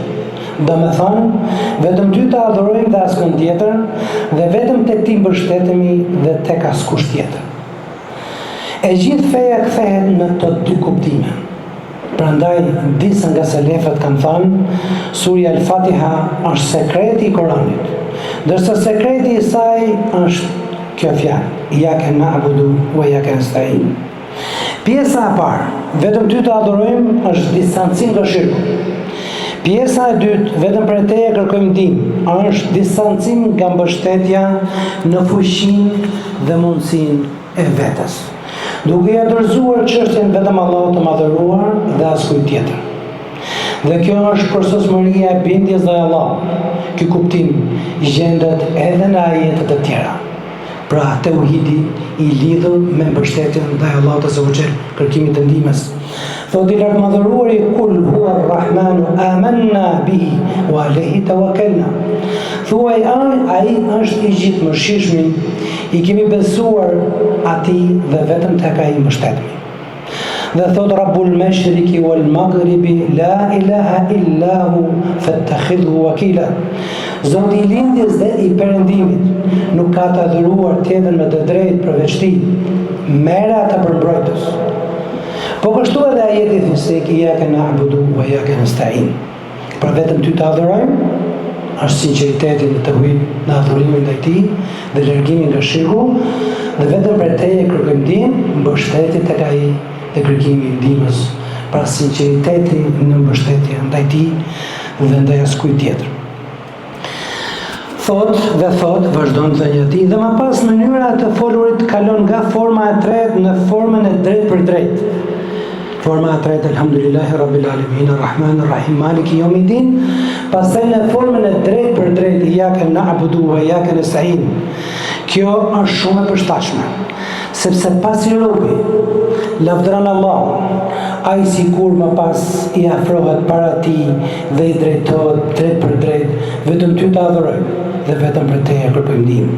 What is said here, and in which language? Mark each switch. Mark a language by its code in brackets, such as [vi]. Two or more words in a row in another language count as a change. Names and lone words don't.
[sq] Do me thonë, vetëm ty të adhurojmë dhe askën tjetër, dhe vetëm tek ti mbështetemi dhe tek askush tjetër. E gjithë feja kthehet në të dy kuptime. Prandaj, disa nga selefët kanë thënë, surja Al-Fatiha është sekreti i Koranit, ndërsa sekreti i saj është kjo fjalë, [ar] إياك نعبد وإياك نستعين. [sq] Pjesa e parë, vetëm ty të adhurojmë, është distancim nga shirku. Pjesa e dytë, vetëm prej teje kërkojmë ndihmë, është distancim nga mbështetja në fuqinë dhe mundësinë e vetes, duke ia dorëzuar çështjen vetëm Allahut të madhëruar dhe askujt tjetër. Dhe kjo është përsosmëria e bindjes ndaj Allahut. Ky kuptim gjendet edhe në ajetet e tjera. Pra tauhidi i lidhur me mbështetjen ndaj Allahut [ar] عز وجل, [sq] kërkimit të ndihmës. Thotë i lartë madhëruari, [ar] قل هو الرحمن آمنا به وعليه توكلنا. [sq] Thuaj ai është i gjithë mëshirshëm, i kemi besuar atij dhe vetëm tek ai mbështetemi. Dhe thot [ar] رب المشرق والمغرب لا إله إلا هو فاتخذه وكيلا. [sq] Zoti i lindjes dhe i perëndimit nuk ka të adhuruar tjetër me të drejtë përveç tij. Merre ata për mbrojtës. Po kështu edhe ajeti thjesht [ar] إياك نعبد وإياك نستعين. [sq] Për vetëm ty të adhurojmë, është sinqeriteti në tauhid, në adhurimin ndaj tij dhe largimi nga shirku, dhe vetëm për teje kërkojmë ndihmë, mbështetje tek ai dhe kërkimi i ndihmës, pra sinqeriteti në mbështetje ndaj tij dhe ndaj askujt tjetër. Thot, vazhdon të thënia e tij, dhe më pas mënyra të folurit kalon nga forma e tretë në formën e drejtë për drejtë. Forma e tretë, [ar] الحمد لله رب العالمين الرحمن الرحيم مالك يوم الدين, [sq] pastaj në formën e drejtë për drejtë, [ar] إياك نعبد وإياك نستعين. [sq] Kjo është shumë e përshtatshme, sepse pasi robi lavdëron Allahun, ai sikur më pas i afrohet para tij dhe i drejtohet drejt për drejt, vetëm ty të adhurojmë dhe vetëm për teje kërkojmë ndihmë.